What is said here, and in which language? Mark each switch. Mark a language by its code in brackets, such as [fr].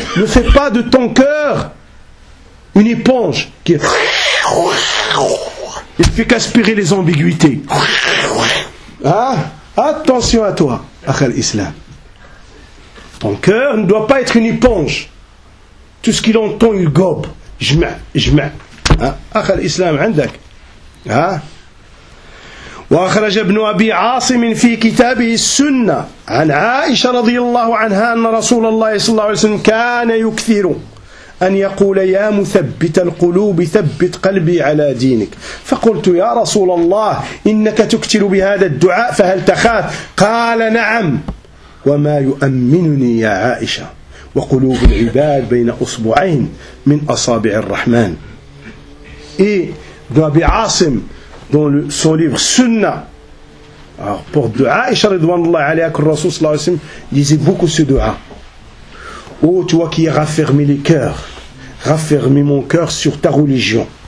[fr] Ne fais pas de ton cœur une éponge qui est... Il ne fait qu'aspirer les ambiguïtés. Attention à toi, akhal islam. Ton cœur ne doit pas être une éponge. Tout ce qu'il entend, il gobe. Jma. [ar] أخي الإسلام عندك ها؟ وأخرج ابن أبي عاصم في كتابه السنة عن عائشة رضي الله عنها أن رسول الله صلى الله عليه وسلم كان يكثر أن يقول يا مثبت القلوب ثبت قلبي على دينك فقلت يا رسول الله إنك تكثر بهذا الدعاء فهل تخاف قال نعم وما يؤمنني يا عائشة وقلوب العباد بين أصبعين من أصابع الرحمن. [fr] Et dans Abi Asim, dans son livre Sunna, pour dua, Aisha radhiyallahu anha, que le Rasoul sallallahu alayhi wa sallam disait beaucoup ce dua. Oh, toi qui as raffermé les cœurs, raffermé mon cœur sur ta religion.